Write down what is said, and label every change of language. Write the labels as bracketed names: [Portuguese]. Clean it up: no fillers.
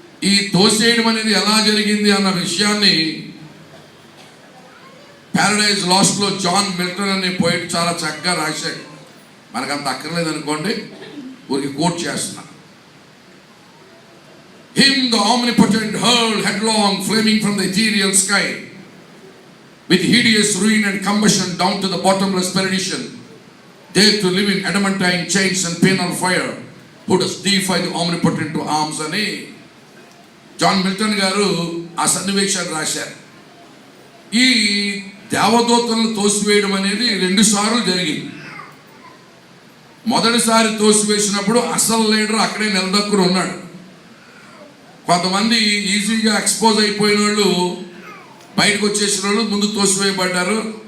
[Telugu] ఈ తోసేయడం అనేది ఎలా జరిగింది అన్న విషయాన్ని ప్యారడైజ్ లాస్ట్లో జాన్ మిల్టన్ అనే పోయిట్ చాలా చక్కగా రాశాడు. మనకంత అక్కర్లేదు అనుకోండి, ఊరికి కోట్ చేస్తున్నా. [English] Him the omnipotent hurled headlong, flaming from the ethereal sky, with hideous ruin and combustion down to the bottomless perdition, there to live in adamantine chains and penal fire, who does defy the omnipotent to arms [Telugu] అని John Milton గారు ఆ సన్నివేశాన్ని రాశారు. ఈ దేవదూతలను తోసివేయడం అనేది 2 సార్లు జరిగింది. మొదటిసారి తోసివేసినప్పుడు అసలు లీడర్ అక్కడే నిలదొక్కుని ఉన్నాడు. కొంతమంది ఈజీగా ఎక్స్పోజ్ అయిపోయిన వాళ్ళు, బయటకు వచ్చేసిన వాళ్ళు ముందు తోసివేయబడ్డారు.